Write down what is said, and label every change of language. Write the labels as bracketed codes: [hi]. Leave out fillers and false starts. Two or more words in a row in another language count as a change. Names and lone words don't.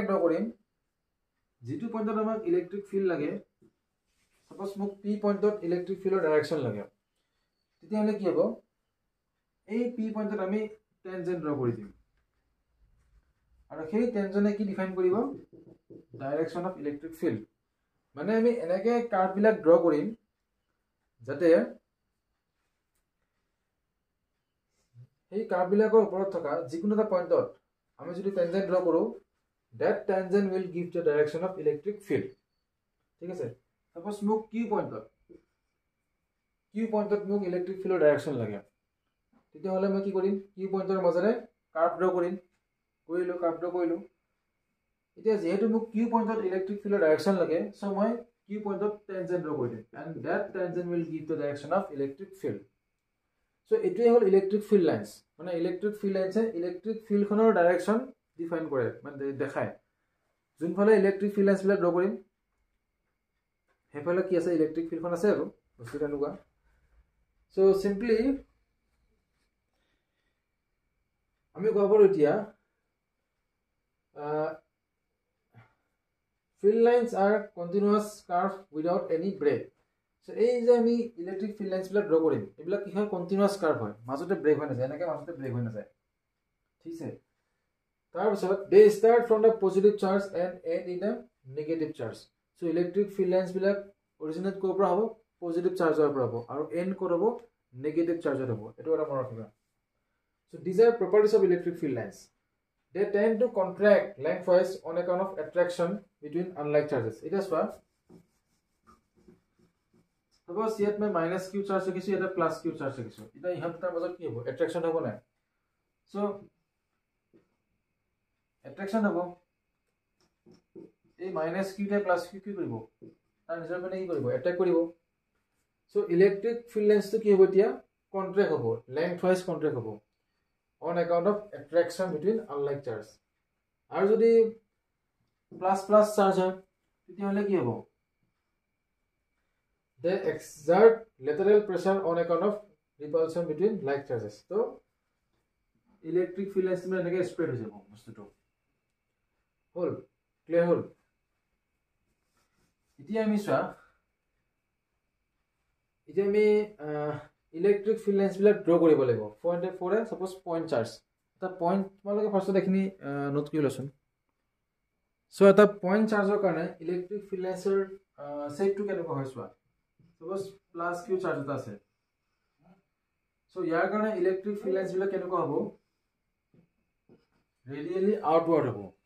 [as] ড্ৰ কৰিম যেটো পইণ্টত আমাক [en] electric field [as] লাগে সাপোজ মোক পি পইণ্টত [en] electric field direction [as] লাগে তেতিয়াহ'লে কি হ'ব এই পি পইণ্টত আমি [en] tangent draw [as] কৰি দিম আৰু সেই টেনজেন্টে কি ডিফাইন কৰিব [en] direction of electric field [as] মানে আমি এনেকৈ কাৰ্ভ বিলাক ড্ৰ কৰিম যাতে এই কাৰ্ভ বিলাকৰ ওপৰত থকা যিকোনো এটা পইণ্টত আমি যদি [en] tangent draw [as] কৰো [en] that tangent will give the direction of electric field [as] ঠিক আছে সাপোজ মোক কিউ পইণ্টত মোক [en] electric field direction [as] লাগে তেতিয়াহ'লে মই কি কৰিম কিউ পইণ্টৰ মাজেৰে কাৰ্ভ ড্ৰ কৰিলো এতিয়া যেহেতু মোক কিউ পইণ্টত [en] electric field direction [as] লাগে সো মই কিউ পইণ্টত [en] tangent draw [as] কৰি দিম [en] and that tangent will give the direction of electric field [as] সো এটোৱে হ'ল [en] electric field lines [as] মানে [en] electric field lines electric field direction define [as] কৰে মানে দেখায় যোনফালে [en] electric field lines [as] বিলাক ড্ৰ কৰিম হেফালে কি আছে [en] electric field [as] আছে আৰু বস্তুটো এনেকুৱা [en] so simply [as] আমি ক'ব পাৰো এতিয়া [en] field lines are continuous curve without any break [as] so এই যে আমি [en] electric field lines [as] বিলাক ড্ৰ কৰিম এইবিলাক কি হয় কন্টিনিউয়াস কার্ভ হয় মাজতে ব্ৰেক হৈ নাযায় এনেকৈ মাজতে ব্ৰেক হৈ নাযায় ঠিক আছে তাৰপিছত [en] they start from the positive charge and end in a negative charge so electric field lines [as] বিলাক অৰিজিনেট কৰ পৰা হ'ব পজিটিভ চাৰ্জৰ পৰা হ'ব আৰু এন্ড কৰ হ'ব নেগেটিভ চাৰ্জৰ হ'ব এটো এটা মনত ৰাখিবা [en] so these are properties of electric field lines they tend to contract lengthwise on account of attraction between unlike charges [as] এটা চোৱা suppose ইয়াত মই [en] minus q charge [as] ৰাখিছো এটা [en] plus q charge [as] ৰাখিছো এটা ইহঁতৰ মাজত কি হ'ব attraction হ'ব না so attraction হ'ব এই [en] minus q [as] টা [en] plus q [as] কি কৰিব তাৰ নিজৰ মানে কি কৰিব অ্যাটাক কৰিব সো [en] electric field lines [as] কি হ'ব এতিয়া কন্ট্ৰাক্ট হ'ব [en] length wise contract [as] হ'ব [en] on account of attraction between unlike charge [as] আৰু যদি [en] plus charge [as] হয় তেতিয়াহ'লে কি হ'ব [en] they exert lateral pressure on account of repulsion between like charges so electric field lines [as] মানে এনেকৈ স্প্ৰেড হৈ যাব বস্তুটো হল ক্লিয়াৰ হল এতিয়া আমি চোৱা এতিয়া আমি [en] electric field lines [as] বিলাক ড্ৰ কৰিব লাগিব [en] point for suppose point charge [as] এটা পইণ্ট তোমালোকে ফাৰ্ষ্টত এখিনি নোট কৰি লচোন সো এটা [en] point charge [as] কাৰণে [en] electric field lines shape [as] কেনেকুৱা হয় চোৱা সাপোজ [en] plus Q charge [as] এটা আছে সো ইয়াৰ কাৰণে [en] electric field lines [as] বিলাক কেনেকুৱা হ'ব [en] radially outward [as] হ'ব